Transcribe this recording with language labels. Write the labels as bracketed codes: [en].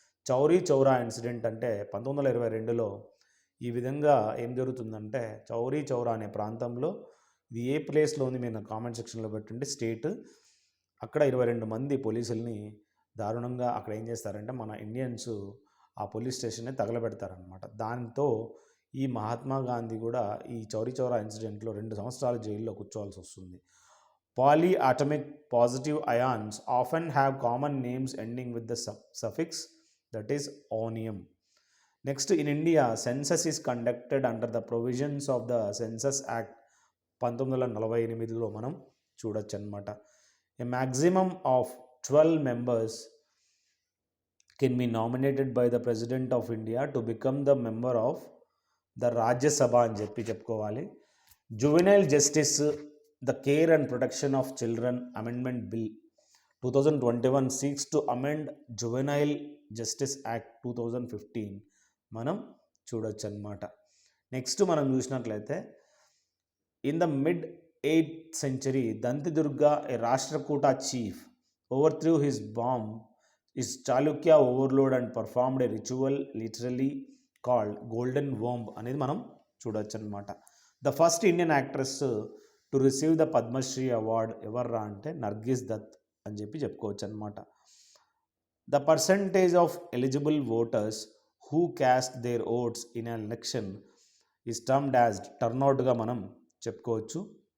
[te] Chauri Chaura incident అంటే 1922లో ఈ విధంగా ఏం జరుగుతుందంటే చౌరీ చౌరా అనే ప్రాంతంలో ఇది ఏ ప్లేస్లో ఉంది మీరు నా కామెంట్ సెక్షన్లో పెట్టండి స్టేట్. అక్కడ 22 మంది పోలీసుల్ని దారుణంగా అక్కడ ఏం చేస్తారంటే మన ఇండియన్స్ ఆ పోలీస్ స్టేషన్ని తగలబెడతారనమాట. దాంతో ఈ మహాత్మా గాంధీ కూడా ఈ చౌరీ చౌరా ఇన్సిడెంట్లో 2 సంవత్సరాలు జైల్లో కూర్చోవాల్సి వస్తుంది. [en] Polyatomic positive ions often have common names ending with the suffix that is onium. Next, in India, census is conducted under the provisions of the Census Act 1948లో [te] మనం చూడొచ్చు అనమాట. [en] A maximum of 12 members can be nominated by the President of India to become the member of the Rajya Sabha [te] అని చెప్పుకోవాలి. [en] Juvenile Justice, the Care and Protection of Children Amendment Bill 2021 seeks to amend Juvenile Justice Act 2015 [te] మనం చూడొచ్చు అనమాట. Next మనం చూసినట్లయితే [en] in the mid 8th century Dantidurga a Rashtrakuta chief overthrew his bomb his Chalukya overlord and performed a ritual literally called golden womb [te] అనేది మనం చూడొచ్చు అనమాట. [en] the first Indian actress to receive the Padma Shri award [te] ఎవర్రా అంటే [en] Nargis Dutt [te] అని చెప్పుకోవచ్చు అనమాట. [en] the percentage of eligible voters who cast their votes in an election is termed as టర్న్అవుట్గా [te] మనం చెప్పుకోవచ్చు.